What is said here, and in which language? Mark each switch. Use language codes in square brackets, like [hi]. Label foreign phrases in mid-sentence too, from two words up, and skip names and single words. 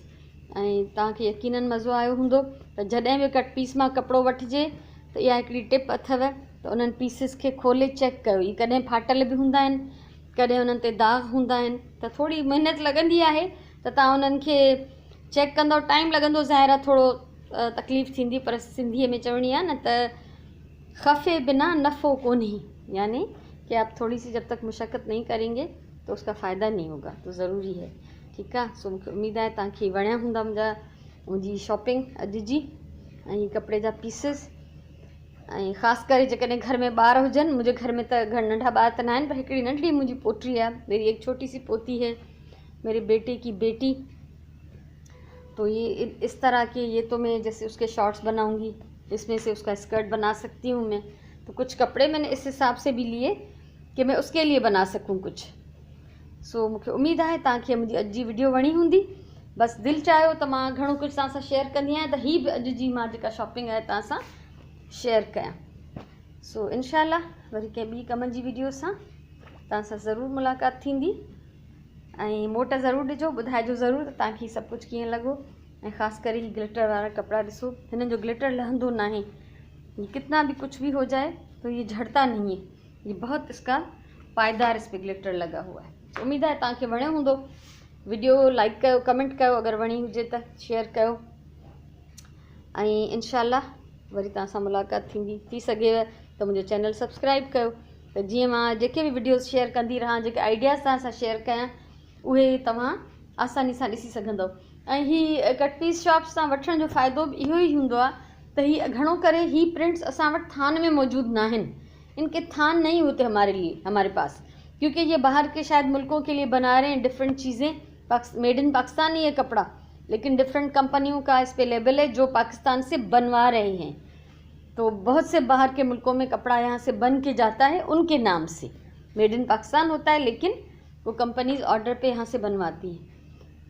[sd] ऐं तव्हांखे यकीनन मज़ो आयो हूंदो। त जॾहिं बि [en] cut piece [sd] मां कपिड़ो वठिजे त इहा हिकिड़ी टिप अथव, त उन्हनि पीसिस खे खोले चेक कयो। ही कॾहिं फाटल बि हूंदा आहिनि, कॾहिं उन्हनि ते दाग हूंदा आहिनि, त थोरी महिनत लॻंदी आहे। त तव्हां उन्हनि खे चेक कंदव, टाइम लॻंदो, ज़ाहिर आहे थोरो तकलीफ़ थींदी, पर सिंधीअ में चवणी आहे न त खफ़े बिना नफ़ो कोन्हे, [ur] یعنی کہ آپ تھوڑی سی جب تک مشقت نہیں کریں گے تو اس کا فائدہ نہیں ہوگا. تو ضروری ہے, [sd] ठीकु आहे। सो मूंखे उमेदु आहे तव्हांखे वणिया हूंदा मुंहिंजी शॉपिंग अॼु जी, ऐं कपिड़े जा पीसिस। ऐं ख़ासि करे जेकॾहिं घर में ॿार हुजनि, मुंहिंजे घर में त नंढा ॿार त न आहिनि, पर हिकिड़ी नंढड़ी मुंहिंजी पोटी आहे, [ur] میری ایک چھوٹی سی پوتی ہے، میرے بیٹے کی بیٹی. تو یہ اس طرح کے، یہ تو میں جیسے اس کے شارٹس بناؤں گی، اس میں سے اس کا اسکرٹ بنا سکتی ہوں میں. تو کچھ کپڑے میں نے اس حساب سے بھی لیے کہ میں اس کے لیے بنا سکوں کچھ. [sd] सो मूंखे उमेदु आहे तव्हांखे मुंहिंजी अॼु जी वीडियो वणी हूंदी। बसि दिलि चाहियो त मां घणो कुझु तव्हां सां शेयर कंदी आहियां, त हीअ बि अॼु जी मां जेका शॉपिंग आहे तव्हां सां शेयर कयां। सो [ar] إن شاء الله [sd] वरी कंहिं ॿी कम जी वीडियो सां तव्हां सां ज़रूरु मुलाक़ात थींदी। ऐं मोट ज़रूरु ॾिजो, ॿुधाइजो ज़रूरु त तव्हांखे हीअ सभु कुझु कीअं लॻो। ऐं ख़ासि करे हीअ ग्लिटर वारा कपिड़ा ॾिसो, हिननि जो ग्लिटर लहंदो न आहे, [ur] یہ کتنا بھی کچھ بھی ہو جائے تو یہ جھڑتا نہیں ہے، یہ بہت اس کا پائیدار اس پر گلیٹر لگا ہوا ہے. [sd] उम्मीद है तव्हांखे वणियो हूंदो। [en] video like [sd] कयो, कमेंट कयो, अगरि वणी हुजे त शेयर कयो। ऐं [ar] إن شاء الله [sd] वरी तव्हां सां मुलाक़ात थी सघेव त मुंहिंजो चैनल सब्सक्राइब कयो, त जीअं मां जेके बि वीडियोस शेयर कंदी रहां, जेके आइडियाज़ तव्हां सां शेयर कयां, उहे तव्हां आसानी सां ॾिसी सघंदव। ऐं हीअ [en] cut piece shops [sd] सां वठण जो फ़ाइदो बि इहो ई हूंदो आहे त हीअ घणो करे ही प्रिंट्स असां वटि थान में मौजूदु न आहिनि, [ur] ان کے تھان نہیں ہوتے ہمارے لیے، ہمارے پاس، کیونکہ یہ باہر کے شاید ملکوں کے لیے بنا رہے ہیں ڈفرنٹ چیزیں. [en] Made in Pakistan [ur] ہی ہے کپڑا، لیکن ڈفرنٹ کمپنیوں کا اس پہ لیبل ہے جو پاکستان سے بنوا رہے ہیں. تو بہت سے باہر کے ملکوں میں کپڑا یہاں سے بن کے جاتا ہے ان کے نام سے, [en] Made in Pakistan [ur] ہوتا ہے، لیکن وہ [en] companies order [ur] پہ یہاں سے بنواتی ہیں.